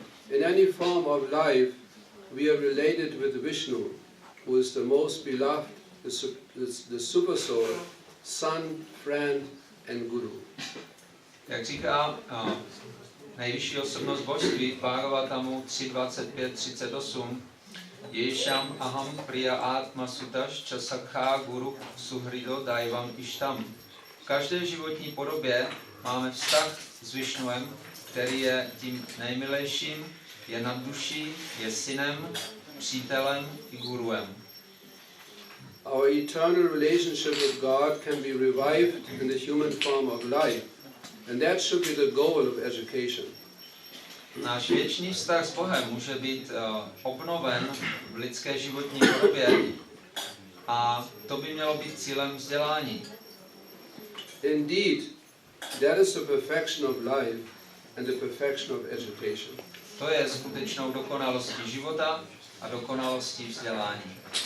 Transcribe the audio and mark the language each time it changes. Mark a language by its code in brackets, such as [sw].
[en] In any form of life, we are related with Vishnu, who is the most beloved, the super soul, son, friend and guru. [cs] Jak říká nejvyšší osobnost božství v Bhagavatamu [sa] 3.25-38, Ješam aham priya atma sutašča sakha guru suhrido daivam ishtam. [cs] V každé životní podobě máme vztah s Višnuem, který je tím nejmilejším, je nad duší, je synem, přítelem i guruem. [en] Our eternal relationship with God can be revived in the human form of life, and that should be the goal of education. [cs] Náš věčný vztah s Bohem může být obnoven v lidské životní podobě a to by mělo být cílem vzdělání. [en] Indeed, that is the perfection of life and the perfection of education. [cs] To je skutečnou dokonalostí života a dokonalostí vzdělání.